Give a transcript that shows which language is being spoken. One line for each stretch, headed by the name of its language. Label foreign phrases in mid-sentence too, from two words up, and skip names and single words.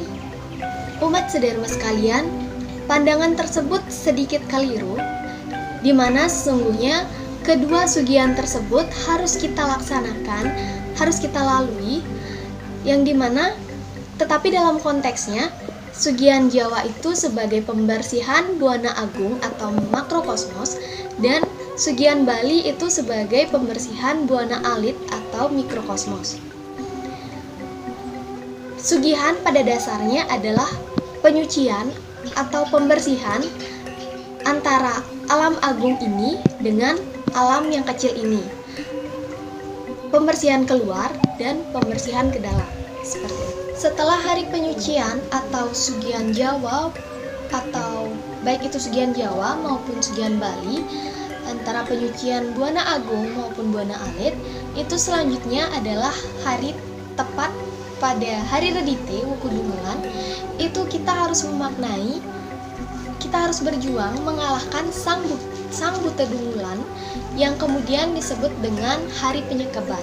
Indonesian: Umat sedharma sekalian, pandangan tersebut sedikit keliru, di mana sesungguhnya kedua sugihan tersebut harus kita laksanakan, harus kita lalui, yang dimana tetapi dalam konteksnya Sugihan Jawa itu sebagai pembersihan Buana Agung atau makrokosmos, dan Sugihan Bali itu sebagai pembersihan Buana Alit atau mikrokosmos. Sugihan pada dasarnya adalah penyucian atau pembersihan antara alam agung ini dengan alam yang kecil ini. Pembersihan keluar dan pembersihan ke dalam. Seperti itu. Setelah hari penyucian atau Sugihan Jawa, atau baik itu Sugihan Jawa maupun Sugihan Bali, antara penyucian Buana Agung maupun Buana Alit, itu selanjutnya adalah hari tepat pada hari Redite Wukudumulan. Itu kita harus memaknai, kita harus berjuang mengalahkan sang buta dungulan yang kemudian disebut dengan hari penyekeban.